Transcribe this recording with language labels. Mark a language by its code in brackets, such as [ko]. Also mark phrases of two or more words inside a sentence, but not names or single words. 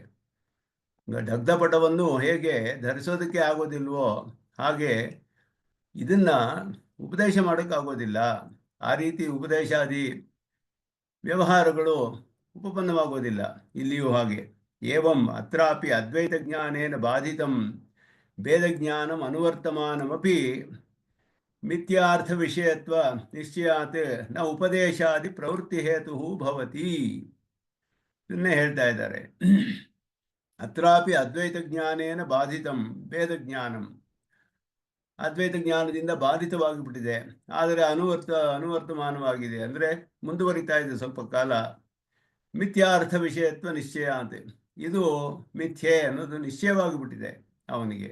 [kn] ದಗ್ಧಪಟವನ್ನು ಹೇಗೆ ಧರಿಸೋದಕ್ಕೆ ಆಗೋದಿಲ್ವೋ ಹಾಗೆ ಇದನ್ನ ಉಪದೇಶ ಮಾಡೋಕ್ಕಾಗೋದಿಲ್ಲ. ಆ ರೀತಿ ಉಪದೇಶಾದಿ ವ್ಯವಹಾರಗಳು ಉಪಪನ್ನವಾಗೋದಿಲ್ಲ ಇಲ್ಲಿಯೂ ಹಾಗೆ. [sa] ಏವಂ ಅತ್ರಾಪಿ ಅದ್ವೈತ ಜ್ಞಾನೇನ ಬಾಧಿತಂ ಭೇದಜ್ಞಾನಂ ಅನುವರ್ತಮಾನಮಪಿ ಮಿಥ್ಯಾರ್ಥ ವಿಷಯತ್ವ ನಿಶ್ಚಯಾತ್ ನ ಉಪದೇಶಾದಿ ಪ್ರವೃತ್ತಿ ಹೇತು ಭವತಿ. [kn] ಇದನ್ನೇ ಹೇಳ್ತಾ ಇದ್ದಾರೆ. [sa] ಅತ್ರಾಪಿ ಅದ್ವೈತ ಜ್ಞಾನೇನ ಬಾಧಿತಂ ಭೇದಜ್ಞಾನಂ, [kn] ಅದ್ವೈತ ಜ್ಞಾನದಿಂದ ಬಾಧಿತವಾಗಿಬಿಟ್ಟಿದೆ, ಆದರೆ ಅನುವರ್ತಮಾನವಾಗಿದೆ ಅಂದರೆ ಮುಂದುವರಿತಾ ಇದೆ ಸ್ವಲ್ಪ ಕಾಲ. [sa] ಮಿಥ್ಯಾರ್ಥ ವಿಷಯತ್ವ ನಿಶ್ಚಯ [kn] ಅಂತ, ಇದು ಮಿಥ್ಯೆ ಅನ್ನೋದು ನಿಶ್ಚಯವಾಗಿಬಿಟ್ಟಿದೆ ಅವನಿಗೆ.